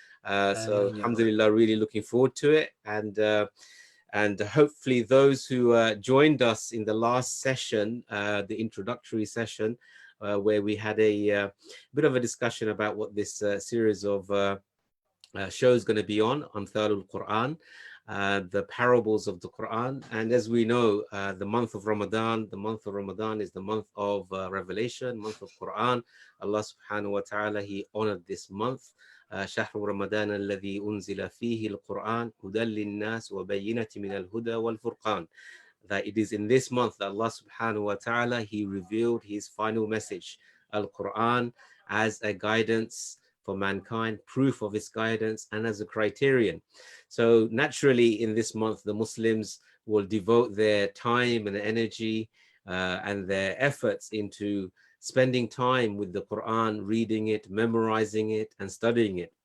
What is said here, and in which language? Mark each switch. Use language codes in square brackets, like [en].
[en] So, alhamdulillah, really looking forward to it. And hopefully those who joined us in the last session, the introductory session, where we had a bit of a discussion about what this series of shows going to be on Amthalul Quran, the parables of the Quran. And as we know, the month of Ramadan is the month of revelation, month of Quran. Allah subhanahu wa ta'ala, he honored this month. [ar] شهر رمضان الذي أنزل فيه القرآن هدى للناس وبينة من الهدى والفرقان. [en] That it is in this month that Allah subhanahu wa ta'ala, he revealed his final message, Al-Quran, as a guidance for mankind, proof of his guidance, and as a criterion. So naturally in this month, the Muslims will devote their time and energy and their efforts into spending time with the Quran, reading it, memorizing it, and studying it.